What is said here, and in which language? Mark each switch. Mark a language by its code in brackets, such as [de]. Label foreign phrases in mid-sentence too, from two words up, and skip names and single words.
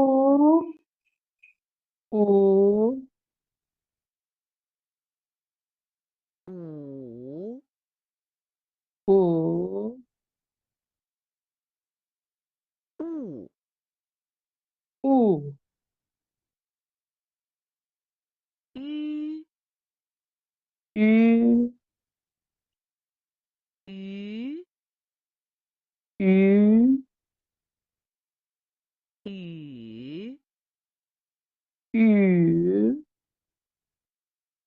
[zh] উ উ উ উ উ 鱼 ü 鱼 ü 雨 ü